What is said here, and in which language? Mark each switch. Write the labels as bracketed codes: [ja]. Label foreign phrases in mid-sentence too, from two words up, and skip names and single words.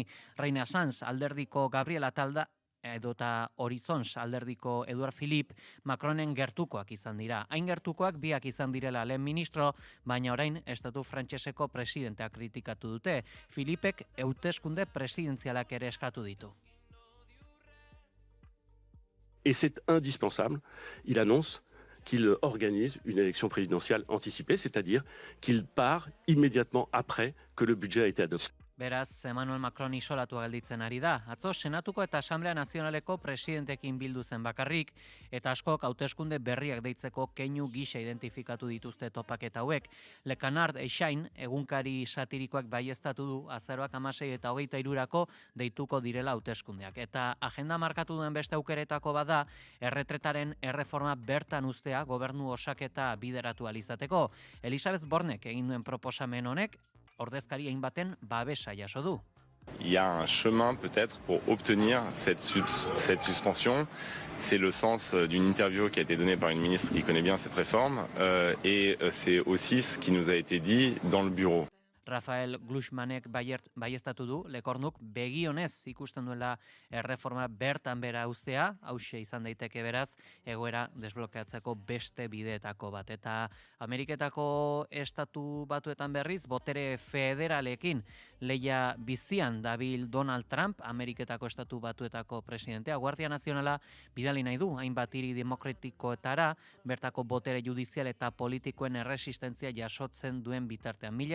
[eu] Reina Sanz alderdiko Gabriela Talda edota Horizons alderdiko Eduard Philippe Macronen gertukoak izan dira. Hain gertukoak biak izan direla lehen ministro, baina orain estatu frantseseko presidentea kritikatu dute. Philippek hauteskunde presidentzialak ere eskatu ditu. [fr] Et c'est indispensable, il annonce qu'il organise une élection présidentielle anticipée, c'est-à-dire qu'il part immédiatement après que le budget a été adopté. [eu] Beraz, Emmanuel Macron isolatu gelditzen ari da. Atzo, Senatuko eta Asamblea Nazionaleko presidentekin bildu zen bakarrik, eta askok hauteskunde berriak deitzeko keinu gisa identifikatu dituzte topaketa hauek. Le Canard Eixain, egunkari satirikoak baieztatu du, azaroak 16 eta 23rako deituko direla hauteskundeak. Eta agenda markatu duen beste aukeretako bada, erretretaren erreforma bertan uztea gobernu osaketa bideratu alizateko. Elisabeth Bornek egin duen proposamen honek, ordezkari hainbaten babesa jaso du. [fr] Il y a un chemin peut-être pour obtenir cette suspension. C'est le sens d'une interview qui a été donnée par une ministre qui connaît bien cette réforme et c'est aussi ce qui nous a été dit dans le bureau. [eu] Rafael Glucksmannek baieztatu du, Lecornuk begionez ikusten duela erreforma bertan bera uztea, hauxe izan daiteke beraz, egoera desblokeatzeko beste bideetako bat. Eta Ameriketako estatu batuetan berriz, botere federalekin lehia bizian dabil Donald Trump, Ameriketako estatu batuetako presidentea, Guardia Nazionala bidali nahi du, hainbat hiri demokratikoetara, bertako botere judizial eta politikoen erresistentzia jasotzen duen bitartean.